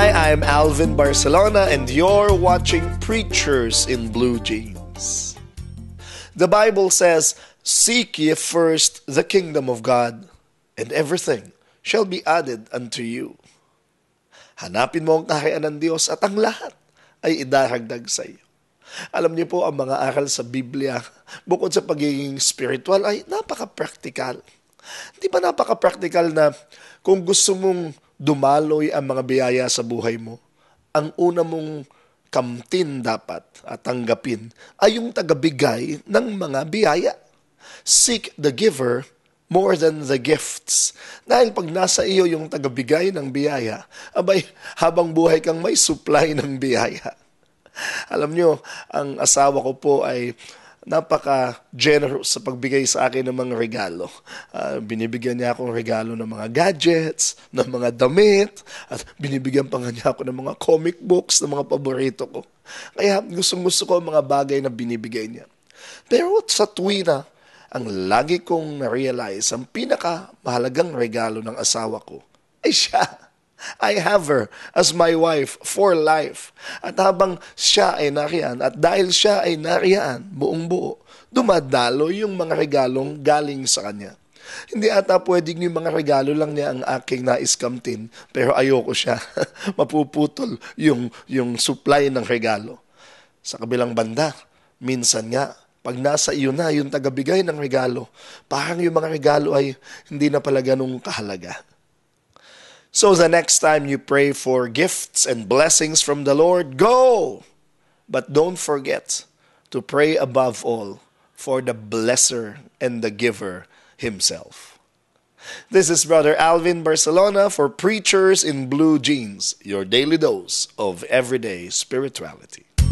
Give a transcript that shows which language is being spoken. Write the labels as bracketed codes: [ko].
[en] I'm Alvin Barcelona and you're watching Preachers in Blue Jeans. The Bible says, "Seek ye first the kingdom of God, and everything shall be added unto you." [tl] Hanapin mo ang kaharian ng Diyos at ang lahat ay idaragdag sa iyo. Alam niyo po, ang mga aral sa Biblia, bukod sa pagiging spiritual, ay napaka-practical. Di ba napaka-practical na kung gusto mong dumaloy ang mga biyaya sa buhay mo, ang una mong kamtin dapat at tanggapin ay yung tagabigay ng mga biyaya. [en] Seek the giver more than the gifts. [tl] Dahil pag nasa iyo yung tagabigay ng biyaya, abay, habang buhay kang may supply ng biyaya. Alam nyo, ang asawa ko po ay napaka-generous sa pagbigay sa akin ng mga regalo. Binibigyan niya akong regalo ng mga gadgets, ng mga damit, at binibigyan pa nga niya ako ng mga comic books, ng mga paborito ko. Kaya gustong-gusto ko ang mga bagay na binibigay niya. Pero sa tuwina, ang lagi kong na-realize, ang pinaka-mahalagang regalo ng asawa ko ay siya. [en] I have her as my wife for life. [tl] At habang siya ay nariyan, at dahil siya ay nariyan, buong buo, dumadalo yung mga regalong galing sa kanya. Hindi ata pwedeng yung mga regalo lang niya ang aking naiskamtin, pero ayoko siya. Mapuputol yung supply ng regalo. Sa kabilang banda, minsan nga, pag nasa iyo na yung tagabigay ng regalo, parang yung mga regalo ay hindi na pala ganung kahalaga. [en] So the next time you pray for gifts and blessings from the Lord, go! But don't forget to pray above all for the blesser and the giver himself. This is Brother Alvin Barcelona for Preachers in Blue Jeans, your daily dose of everyday spirituality.